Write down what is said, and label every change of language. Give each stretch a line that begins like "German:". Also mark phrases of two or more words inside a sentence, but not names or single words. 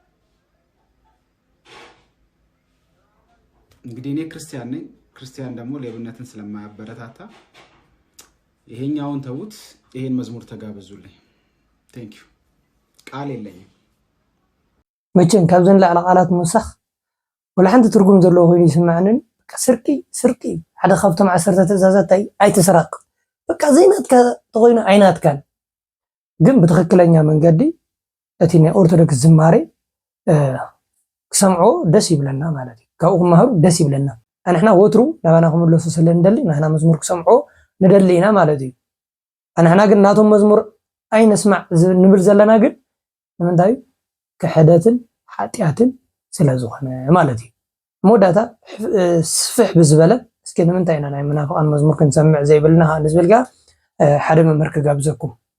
Amharic: እንግዲህ እኔ ክርስቲያን ነኝ። ክርስቲያን ደግሞ ሌብነትን ስለማያበረታታ ይሄኛውን ተውት፣ ይሄን መዝሙር ተጋበዙልኝ።
English: thank you።
Amharic: ቃል የለኝም
Tigrinya: መቼም ካብዘን ላዕለ ቃላት ምውሳኽ ወላ ሓንቲ ትርጉም ዘለዎ ኮይኑ ይስማዕንን ስርቂ ሓደ ካብቶም 10 ትእዛዛት ኣይትስረቅ በቃ ዘይናትካ ተኮይኑ ዓይናትካን ግን ብትክክለኛ መንገዲ እቲ ናይ ኦርቶዶክስ ዝማሬ ክሰምዖ ደስ ይብለና ማለት እዩ። ካብኡ ክመሃሩ ደስ ይብለና። ኣንሕና ወትሩ ናባና ክምለሱ ስለንደሊ ናትና መዝሙር ክሰምዖ ንደሊ ኢና ማለት እዩ። ኣንሕና ግን ናቶም መዝሙር ኣይነስማዕ ንብል ዘለና ግን ንምንታይ ክሕደትን ሓጢያትን ስለዝኾነ ማለት እዩ። መወዳእታ ስፍሕ ብዝበለ እስኪ ንምንታይ ኢና ናይ መናፍቃን መዝሙር ክንሰምዕ ዘይብልና ንዝብልካ ሓደ መምህር ክጋብዘኩም።